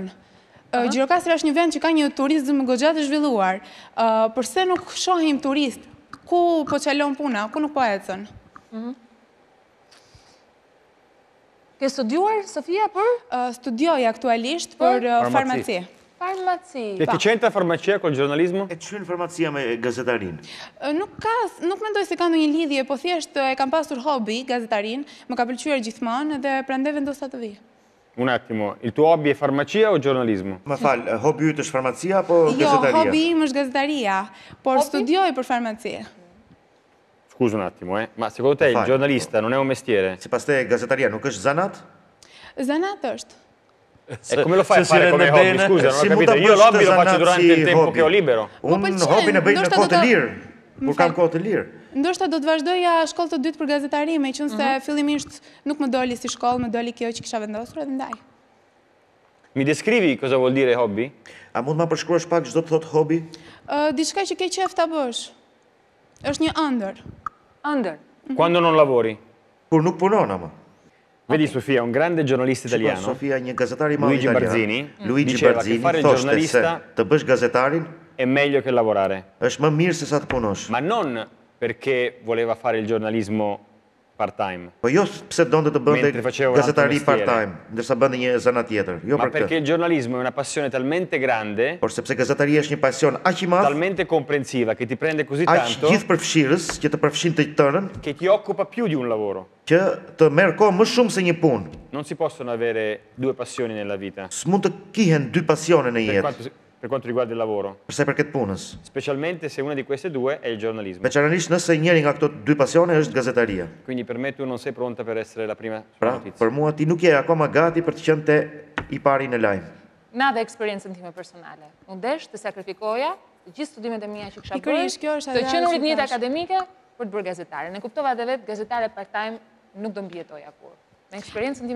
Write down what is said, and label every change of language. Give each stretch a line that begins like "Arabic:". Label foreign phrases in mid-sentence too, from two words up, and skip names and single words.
Albanian: Gjirokastra është një vend që ka një turizëm goxha të zhvilluar. Përse nuk shohim turist? Ku po çalon puna? Ku nuk po ecën? Ke studiuar, Sofia, për? Studioj aktualisht për farmaci. Farmaci.
Italian: E ti qenta farmacia col giornalismo?
Albanian: E çyn farmacia me gazetarin? Nuk mendoj se ka ndonjë lidhje, po thjesht e kam pasur hobi gazetarin, më ka pëlqyer gjithmonë dhe prandaj vendosa të vi.
Italian: Un attimo, il tuo hobby è farmacia o giornalismo?
Albanian: Më fal, hobi yt është farmacia apo Jo, gazetaria? hobi im është gazetaria, por studioj për farmaci.
Italian: Scusa un attimo, ma secondo te il Fai. giornalista non è un mestiere?
Albanian: Sipas te gazetaria nuk është zanat? Zanat është.
Italian: E come lo fai a Se si fare come rende hobby? bene. Scusa, non ho
Albanian: Si mund
Italian: capito.
Albanian: ta
Italian: Io
Albanian: bësh
Italian: l'hobby
Albanian: të
Italian: lo faccio
Albanian: zanat
Italian: durante
Albanian: si
Italian: il tempo
Albanian: hobby.
Italian: che ho libero.
Albanian: Unë pëlqen, hobin e bëj në ndoshta kohë do të ta- lirë. Kur kam kohë të lirë. Ndoshta do të vazhdoja shkollë të dytë për gazetari, meqense se fillimisht nuk më doli si shkollë, më doli kjo që kisha vendosur edhe ndaj.
Italian: Mi descrivi cosa vuol dire hobby?
Albanian: A mund ma përshkruash pak çdo të thot hobi? Diçka që ke qef ta bësh. Është një ëndër. Ëndër.
Italian: Quando non lavori?
Albanian: Kur nuk punon ama.
Italian: Vedi Sofia, un grande giornalista italiano,
Albanian: Sofia, një gazetar i madh
Italian: Luigi
Albanian: italian.
Italian: Barzini,
Albanian: Luigi
Italian: diceva che
Albanian: Barzini
Italian: fare il
Albanian: thoshte se
Italian: giornalista
Albanian: të bësh gazetarin
Italian: è meglio che lavorare.
Albanian: është më mirë se sa të punosh.
Italian: Ma non perché voleva fare il giornalismo part-time,
Albanian: Po jo pse donte të bënte
Italian: Mentre faceva un altro
Albanian: gazetari
Italian: mestiere.
Albanian: part-time, ndërsa bënte një zanat tjetër. Jo
Italian: ma
Albanian: për
Italian: perché
Albanian: këtë.
Italian: il giornalismo è una passione talmente grande,
Albanian: Por sepse gazetaria është një pasion aq i madh,
Italian: talmente comprensiva, che ti prende così
Albanian: aq
Italian: tanto
Albanian: gjithëpërfshirës që të përfshin të tërën,
Italian: che ti occupa più di un lavoro.
Albanian: që të merr kohë më shumë se një punë.
Italian: Non si possono avere due passioni nella vita,
Albanian: S'mund të kihen dy pasione në jetë,
Italian: per quanto riguarda il lavoro,
Albanian: përsa i përket punës.
Italian: specialmente se una di queste due è il giornalismo.
Albanian: Veçanërisht nëse njëri nga këto dy pasione është gazetaria.
Italian: Quindi per me tu non sei pronta per essere la prima sulla
Albanian: Pra,
Italian: notizia.
Albanian: për mua ti nuk je akoma gati për të qenë te i pari në lajm. Na dhe eksperiencën time personale. Unë desh të sakrifikoja të gjithë studimet e mia që kisha bërë, Pikërisht, kjo është të ajo qenurit që në jetë thash. akademike për të bërë gazetare. Ne kuptova edhe vetë gazetare part-time nuk do mbjetoja kur. Me eksperiencën time